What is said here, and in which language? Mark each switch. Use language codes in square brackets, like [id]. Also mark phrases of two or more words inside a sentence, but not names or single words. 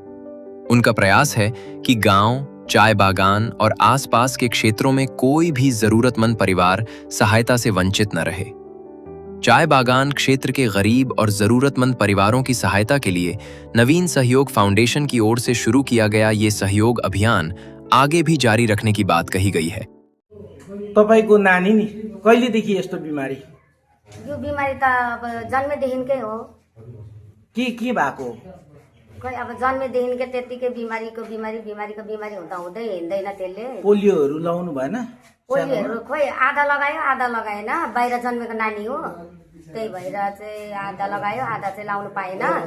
[hi] उनका प्रयास है कि गांव, चाय बागान और आसपास के क्षेत्रों में कोई भी जरूरतमंद परिवार सहायता से वंचित न रहे। चाय बागान क्षेत्र के गरीब और जरूरतमंद परिवारों की सहायता के लिए नवीन सहयोग फाउंडेशन की ओर से शुरू किया गया ये सहयोग अभियान आगे भी जारी रखने की बात कही गई है। [ne] तपाईको नानी नि कहिलेदेखि यस्तो बिमारी? यो बिमारी त अब जन्मेदेखिकै हो। के भएको? खै अब जन्मेदेखिकै त्यतिकै बिमारीको बिमारी हुँदा हुँदै हिँड्दैन त्यसले। पोलियोहरू लाउनु भएन? पोलियोहरू खोइ आधा लगायो आधा लगाएन। बाहिर जन्मेको नानी हो, त्यही भएर चाहिँ आधा लगायो आधा चाहिँ लाउनु पाएन।